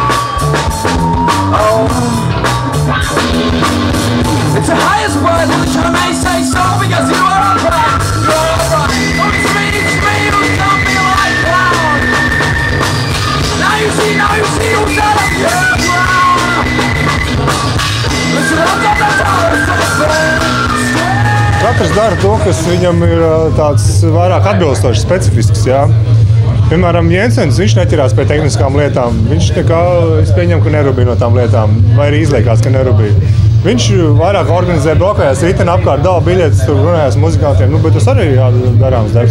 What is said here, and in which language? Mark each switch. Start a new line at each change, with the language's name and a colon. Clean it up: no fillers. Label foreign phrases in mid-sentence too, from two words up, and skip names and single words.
English: Oh, it's the highest pride which I may say so, because you are upright, you're upright. Oh, it's me who's got me like down. Now you see who's out of your ground. Listen up, the towers of the
Latvian: Katrs dara to, kas viņam ir tāds vairāk atbilstošs, specifisks. Jā. Piemēram, Jensens, viņš neķerās pie tehniskām lietām. Viņš nekā, es pieņemu, ka nerubīja no tām lietām, vai arī izliekās, ka nerubīja. Viņš vairāk organizē, blokējās riteni apkārt, dala biļetes, tur runājās muzikantiem, bet tas arī ir darāms darbs.